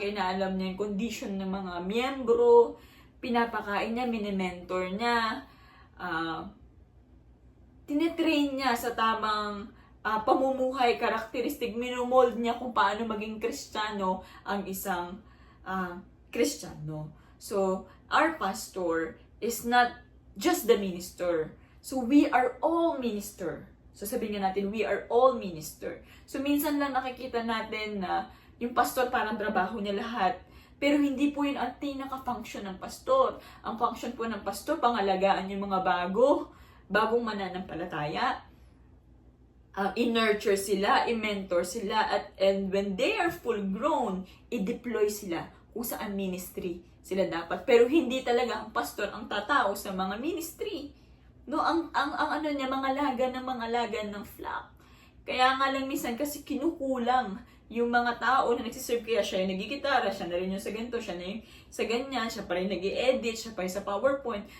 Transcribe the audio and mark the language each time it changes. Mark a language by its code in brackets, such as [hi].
[tl] Inaalam niya yung condition ng mga miyembro. Pinapakain niya, mini-mentor niya. Tinetrain niya sa tamang pamumuhay, karakteristik. Minumold niya kung paano maging Kristiyano ang isang Kristiyano. [en] So, our pastor is not just the minister. [tl] So, [en] we are all minister. [tl] So, sabihin nga natin, we are all minister. So, minsan lang nakikita natin na yung pastor parang trabaho niya lahat. Pero hindi po yun ang pinaka-function ng pastor. Ang function po ng pastor, pangalagaan yung mga bagong mananampalataya. I-nurture sila, i-mentor sila, [en] and when they are full grown, [tl] i-deploy sila kung saan ministry sila dapat. Pero hindi talaga ang pastor ang tatao sa mga ministry. No, ang ano niya, mga laga ng flock. Kaya nga lang minsan kasi kinukulang yung mga tao na nagsiserve, kaya siya yung nagigitara, siya na rin yung sa ganito, siya na yung sa ganyan, siya pa rin nag-i-edit, siya pa rin sa PowerPoint.